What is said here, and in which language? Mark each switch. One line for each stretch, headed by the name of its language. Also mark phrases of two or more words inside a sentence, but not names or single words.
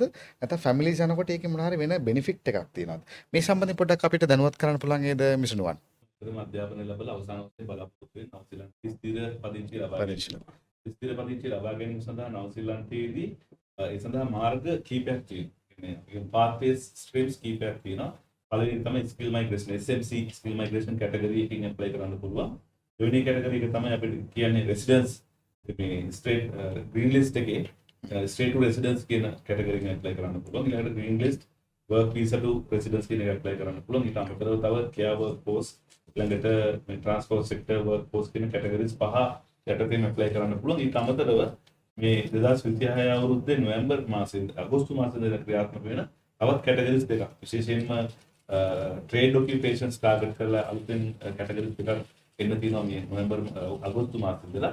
Sinhala: නැත්නම් ෆැමිලිස් යනකොට ඒකේ මොනවා වෙන බෙනිෆිට් එකක් තියෙනවද? මේ සම්බන්ධයෙන් පොඩ්ඩක් අපිට දැනුවත් කරන්න පුළුවන් නේද මිස් නුවන්? ප්‍රථම අධ්‍යාපනය ලැබලා අවසාන වශයෙන් බලාපොරොත්තු වෙන නවසීලන්තයේ ස්ථිර පදිංචි ලබා ගැනීම. ස්ථිර පදිංචි ලබා ගැනීම සඳහා නවසීලන්තයේදී ඒ සඳහා මාර්ග කීපයක් තියෙනවා. කියන්නේ
English: pathways streams
Sinhala: කීපයක් තියෙනවා. පළවෙනි තමයි
English: skill migration SMC skill migration category
Sinhala: එකකින් apply කරන්න පුළුවන්. දෙවෙනි category එක තමයි අපිට කියන්නේ residence මේ
English: straight green list
Sinhala: එකේ
English: straight to residence
Sinhala: කියන category එකකින් apply කරන්න පුළුවන්. ඊළඟට
English: green list work visa to residence
Sinhala: කියන එක apply කරන්න පුළුවන්. ඊට අමතරව තව
English: care work post
Sinhala: ඊළඟට මේ
English: transport sector work post
Sinhala: කියන categories පහ යටතේම apply කරන්න පුළුවන්. ඊට අමතරව මේ 2026 අවුරුද්දේ නොවැම්බර් මාසෙන් අගෝස්තු මාසෙන් ක්‍රියාත්මක වෙන තවත් categories දෙකක් විශේෂයෙන්ම
English: trade occupations target
Sinhala: කරලා අලුතෙන් categories දෙකක් එන්න තියෙනවා මේ නොවැම්බර් අගෝස්තු මාසෙන් ඉඳලා.